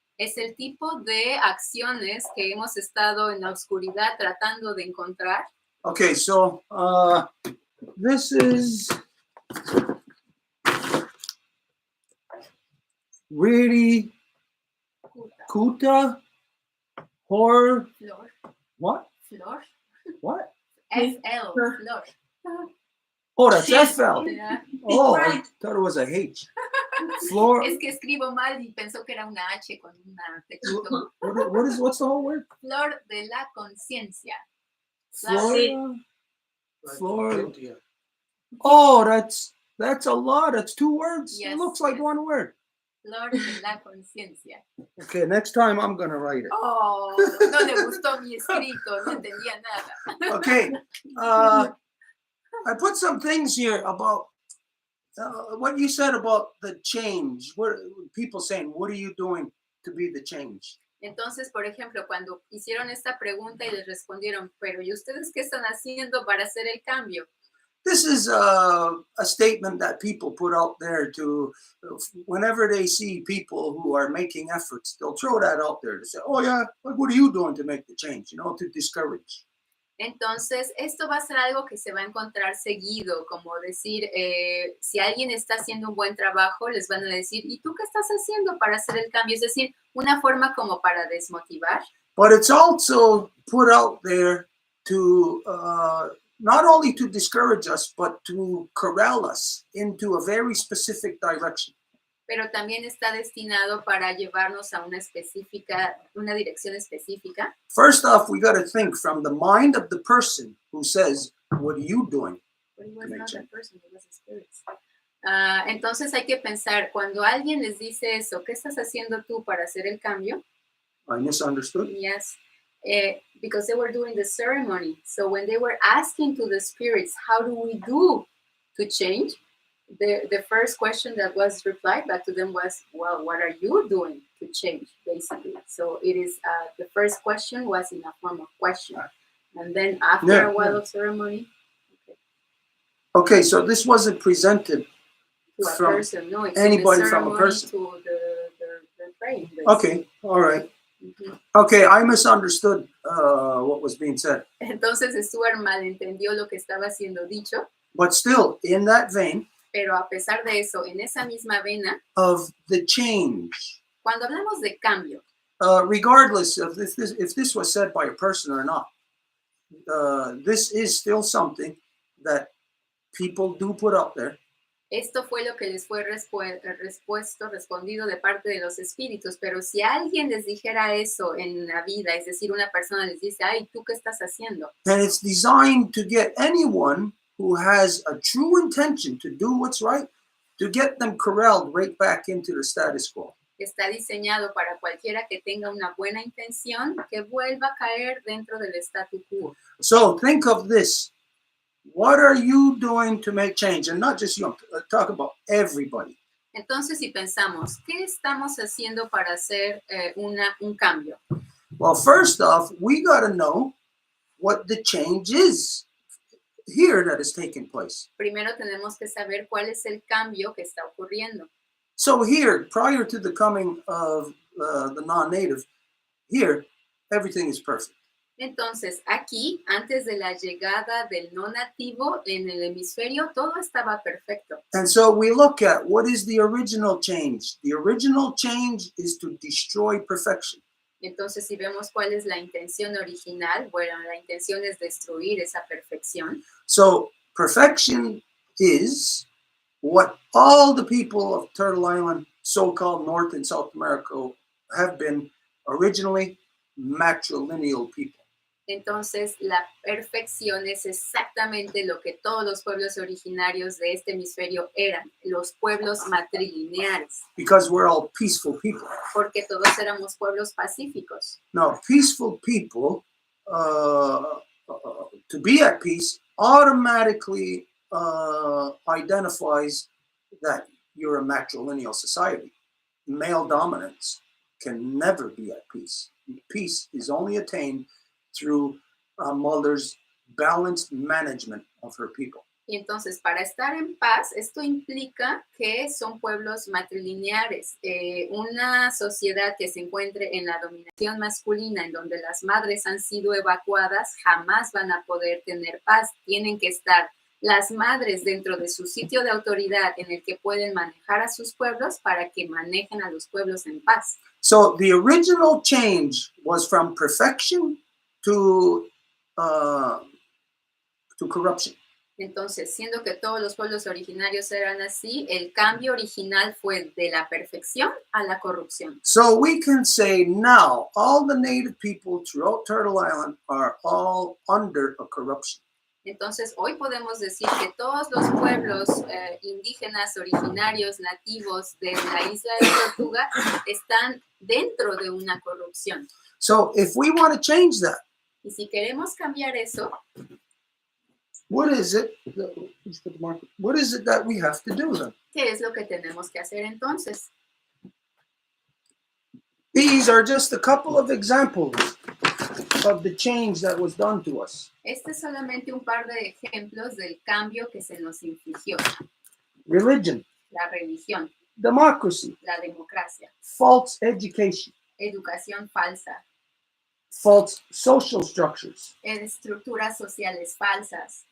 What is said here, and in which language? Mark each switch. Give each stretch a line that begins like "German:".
Spanish: Es el tipo de acciones que hemos estado en la oscuridad tratando de encontrar.
English: Okay, so this is really Kuta Hor
Spanish: Flor.
English: what?
Spanish: Flor.
English: What?
Spanish: FL. Flor.
English: Oh, that's Yes. FL. Yeah. Oh, I Right. thought it was a H. Flor.
Spanish: Es que escribo mal y pensó que era una H con una techito.
English: What's the whole word?
Spanish: Flor de la conciencia.
English: Flora. Flora. Oh, that's a lot. That's two words. Yes, It looks like yes. one word.
Spanish: Flor de la conciencia.
English: Okay, next time I'm gonna write it.
Spanish: Oh, no le gustó mi escrito, no entendía nada.
English: Okay. I put some things here about what you said about the change. What people saying, what are you doing to be the change?
Spanish: Entonces, por ejemplo, cuando hicieron esta pregunta y les respondieron, pero ¿y ustedes qué están haciendo para hacer el cambio?
English: This is a statement that people put out there to, whenever they see people who are making efforts, they'll throw that out there to say, oh yeah, what are you doing to make the change? You know, to discourage.
Spanish: Entonces, esto va a ser algo que se va a encontrar seguido, como decir, si alguien está haciendo un buen trabajo, les van a decir, ¿y tú qué estás haciendo para hacer el cambio? Es decir, una forma como para desmotivar.
English: But it's also put out there to not only to discourage us, but to corral us into a very specific direction.
Spanish: Pero también está destinado para llevarnos a una dirección específica.
English: First off, we got to think from the mind of the person who says, what are you doing? But it was not that person, it was the spirits.
Spanish: Entonces hay que pensar, cuando alguien les dice eso, ¿qué estás haciendo tú para hacer el cambio?
English: I misunderstood. Yes, because they were doing the ceremony. So when they were asking to the spirits, how do we do to change? The first question that was replied back to them was, well, what are you doing to change, basically? So it is, the first question was in a form of question. And then after a while of ceremony, Okay, so this wasn't presented to a from person, no, it's anybody the from a ceremony person. to the praying. Okay, all right. Mhm. Okay, I misunderstood what was being said.
Spanish: Entonces Stuart malentendió lo que estaba siendo dicho,
English: But still, in that vein
Spanish: pero a pesar de eso, en esa misma vena,
English: of the change,
Spanish: cuando hablamos de cambio,
English: regardless of if this was said by a person or not, this is still something that people do put out there.
Spanish: esto fue lo que les fue respondido de parte de los espíritus, pero si alguien les dijera eso en la vida, es decir, una persona les dice, ay, ¿tú qué estás haciendo?
English: And it's designed to get anyone who has a true intention to do what's right, to get them corralled right back into the status quo.
Spanish: Está diseñado para cualquiera que tenga una buena intención que vuelva a caer dentro del statu quo.
English: So think of this. What are you doing to make change? And not just you, talk about everybody.
Spanish: Entonces, si pensamos, ¿qué estamos haciendo para hacer un cambio?
English: Well, first off, we got to know what the change is here that is taking place.
Spanish: Primero tenemos que saber cuál es el cambio que está ocurriendo.
English: So here, prior to the coming of the non-native, here, everything is perfect.
Spanish: Entonces, aquí, antes de la llegada del no nativo en el hemisferio, todo estaba perfecto.
English: And so we look at what is the original change. The original change is to destroy perfection.
Spanish: Entonces, si vemos cuál es la intención original, bueno, la intención es destruir esa perfección.
English: So perfection is what all the people of Turtle Island, so-called North and South America, have been originally matrilineal people.
Spanish: Entonces, la perfección es exactamente lo que todos los pueblos originarios de este hemisferio eran, los pueblos matrilineares,
English: Because we're all peaceful people.
Spanish: porque todos éramos pueblos pacíficos.
English: Now, peaceful people, to be at peace, automatically identifies that you're a matrilineal society. Male dominance can never be at peace. Peace is only attained through a mother's balanced management of her people.
Spanish: Y entonces, para estar en paz, esto implica que son pueblos matrilineares. Una sociedad que se encuentre en la dominación masculina, en donde las madres han sido evacuadas, jamás van a poder tener paz. Tienen que estar las madres dentro de su sitio de autoridad en el que pueden manejar a sus pueblos para que manejen a los pueblos en paz.
English: So the original change was from perfection to corruption.
Spanish: Entonces, siendo que todos los pueblos originarios eran así, el cambio original fue de la perfección a la corrupción.
English: So we can say now all the native people throughout Turtle Island are all under a corruption.
Spanish: Entonces, hoy podemos decir que todos los pueblos indígenas, originarios, nativos de la isla de Tortuga están dentro de una corrupción.
English: So if we want to change that,
Spanish: Y si queremos cambiar eso,
English: what is it that we have to do then?
Spanish: ¿qué es lo que tenemos que hacer entonces?
English: These are just a couple of examples of the change that was done to us.
Spanish: Este es solamente un par de ejemplos del cambio que se nos infligió.
English: Religion,
Spanish: La religión,
English: democracy,
Spanish: la democracia,
English: false education,
Spanish: educación falsa,
English: false social structures,
Spanish: estructuras sociales falsas,